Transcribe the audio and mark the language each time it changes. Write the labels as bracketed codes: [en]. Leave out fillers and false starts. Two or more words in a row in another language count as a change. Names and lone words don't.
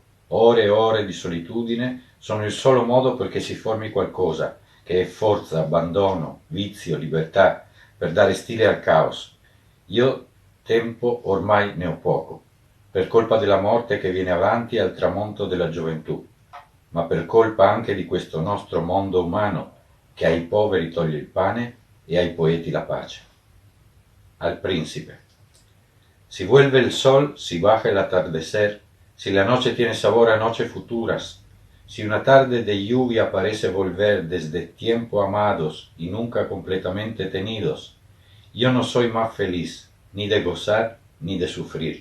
[it] Ore e ore di solitudine sono il solo modo perché si formi qualcosa, che è forza, abbandono, vizio, libertà, per dare stile al caos. Io tempo ormai ne ho poco, per colpa della morte che viene avanti al tramonto della gioventù, ma per colpa anche di questo nostro mondo umano che ai poveri toglie il pane e ai poeti la pace. [es] Al príncipe. Si vuelve el sol, si baja el atardecer, si la noche tiene sabor a noches futuras, si una tarde de lluvia parece volver desde tiempo amados y nunca completamente tenidos, yo no soy más feliz, ni de gozar, ni de sufrir.